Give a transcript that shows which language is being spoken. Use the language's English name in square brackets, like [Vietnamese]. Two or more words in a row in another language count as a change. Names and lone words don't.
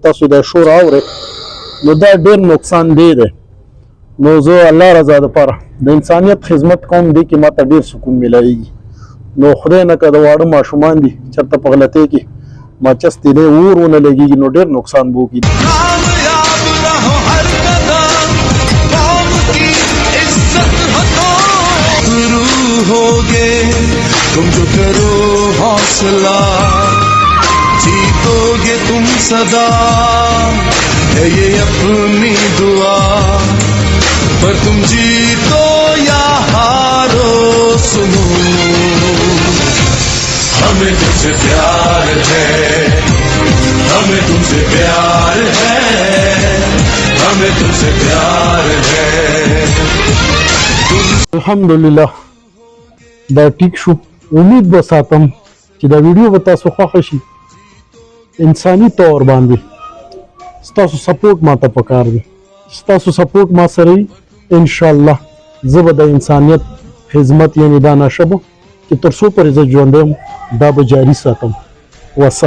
[Pashto] تاسو دا شور اورئ نو دا ډېر نقصان دی. نو زه الله رضا دپاره د انسانیت خدمت کوم دی کې ماته ډېر سکون میلاویږي. نو خدای نه که د واړه ماشومان دي چېرته په غلطۍ کې ماچس تیلی اور ونه لګېږي نو ډېر نقصان به وکړي. [Urdu] تم جو کرو حوصلہ جیتو گے تم سدا ہے یہ اپنی دعا پر تم جیتو یا ہارو سنو ہمیں تم سے پیار ہے ہمیں تم سے پیار ہے ہمیں تم سے پیار ہے. [Pashto] الحمدلله دا ټیک شو. امید به ساتم چې دا ویډیو به تاسو خوښه شي. انساني طور باندې ستاسو سپورټ ماته پکار دی. ستاسو سپورټ ما سره وي [Arabic] ان شاء الله [Pashto] زه به د انسانیت خدمت یعنی دا نشبو چې تر څو پورې زه ژوندی یم دا به جاري ساتم.